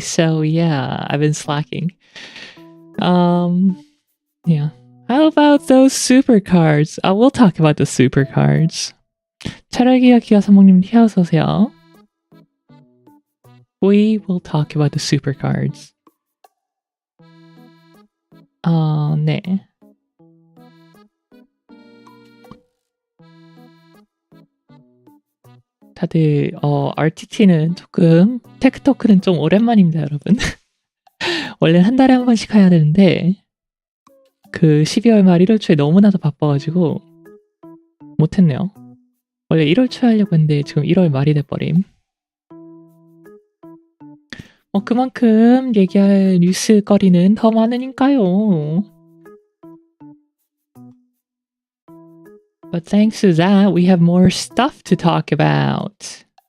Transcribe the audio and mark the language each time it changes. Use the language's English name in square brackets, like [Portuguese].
[English] So yeah, I've been slacking. Yeah. How about those supercards? We'll talk about the supercards. [Korean] 차라기와 기아사목님 어서 오세요. [English] We will talk about the supercards. [Korean] 네. 다들 RTT는 조금 테크토크는 좀 오랜만입니다, 여러분. 원래는 한 달에 한 번씩 해야 되는데 그 12월 말 1월 초에 너무나도 바빠가지고 못했네요. 원래 1월 초에 하려고 했는데 지금 1월 말이 돼버림. 그만큼 얘기할 뉴스거리는 더 많으니까요. [English] But thanks to that, we have more stuff to talk about.